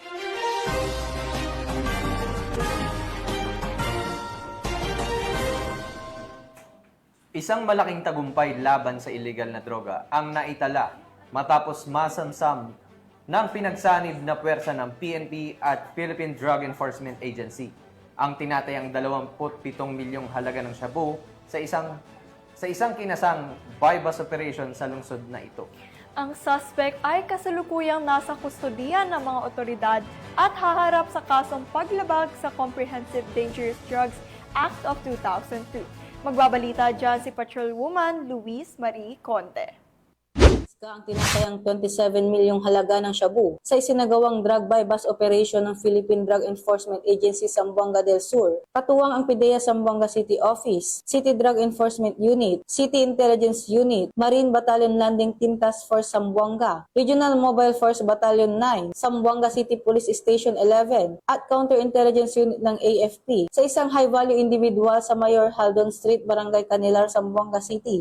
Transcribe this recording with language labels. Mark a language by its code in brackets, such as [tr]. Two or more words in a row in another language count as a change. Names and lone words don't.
[tl] Isang malaking tagumpay laban sa illegal na droga ang naitala matapos masamsam ng pinagsanib na puwersa ng PNP at Philippine Drug Enforcement Agency ang tinatayang 27 milyong halaga ng shabu sa isang kinasang [en] buy-bust operation [tl] sa lungsod na ito. Ang suspect ay kasalukuyang nasa kustodiyan ng mga otoridad at haharap sa kasong paglabag sa Comprehensive Dangerous Drugs Act of 2002. Magbabalita dyan si Patrolwoman Luis Marie Conde. ang tinatayang 27 milyong halaga ng shabu sa isinagawang [en] drug buy-bust operation [tl] ng Philippine Drug Enforcement Agency Zamboanga del Sur. Katuwang ang PIDEA Zamboanga City Office, City Drug Enforcement Unit, City Intelligence Unit, Marine Battalion Landing Team Task Force Zamboanga, Regional Mobile Force Battalion 9, Zamboanga City Police Station 11, at Counterintelligence Unit ng AFP sa isang [en] high-value individual [tl] sa Mayor Haldon Street, Barangay Canilar, Zamboanga City.